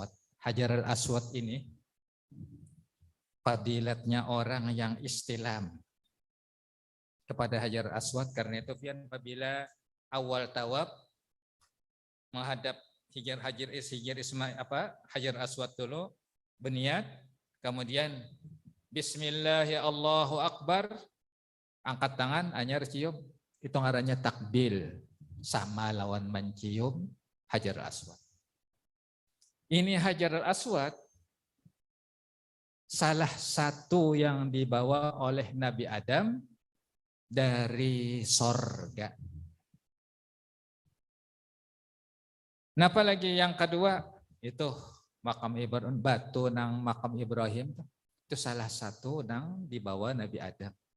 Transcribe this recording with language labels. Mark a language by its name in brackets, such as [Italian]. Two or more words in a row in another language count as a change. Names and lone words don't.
[Indonesian] Hajar al-Aswad ini fadilatnya orang yang istilam kepada Hajar al-Aswad. [Banjar] Karena itu pian apabila awal tawaf menghadap Hajar al-Aswad dulu berniat, kemudian [Arabic] بسم الله يا الله أكبر, [Banjar] angkat tangan, anyar cium, itu ngarannya takbil, sama lawan mencium Hajar al-Aswad. [Indonesian] Ini Hajar al-Aswad salah satu yang dibawa oleh Nabi Adam dari sorga. [Banjar] Nah, apalagi yang kedua itu makam Ibrahim, batu nang makam Ibrahim itu salah satu nang dibawa Nabi Adam.